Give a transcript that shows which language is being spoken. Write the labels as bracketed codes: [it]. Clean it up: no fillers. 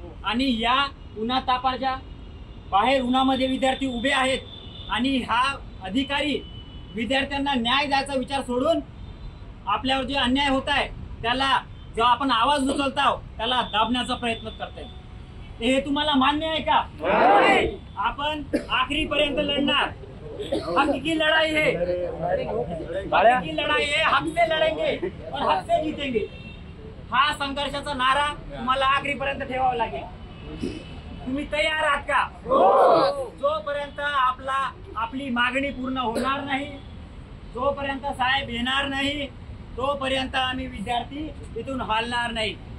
[mr] आणि या उन्हा तापाच्या बाहेर उन्हामध्ये विद्यार्थी उभे आहेत आणि हा अधिकारी विद्यार्थ्यांना न्याय द्यायचा विचार सोडून आपल्यावर जे अन्याय होत आहे त्याला जो आपण आवाज उचलत आहोत त्याला दाबण्याचा प्रयत्न करताय। हे तुम्हाला मान्य आहे का? आपण आखरीपर्यंत लढणार। [hi] हक की लढाई है, हक की लढाई है, हक से लढेंगे और हक से जीतेंगे। [mr] हा संघर्षाचा नारा तुम्हाला आखरीपर्यंत ठेवावा लागेल। तुम्ही तयार आहात का? जोपर्यंत आपली मागणी पूर्ण होणार नाही, जोपर्यंत साहेब येणार नाही, तोपर्यंत आम्ही विद्यार्थी इथून हलणार नाही।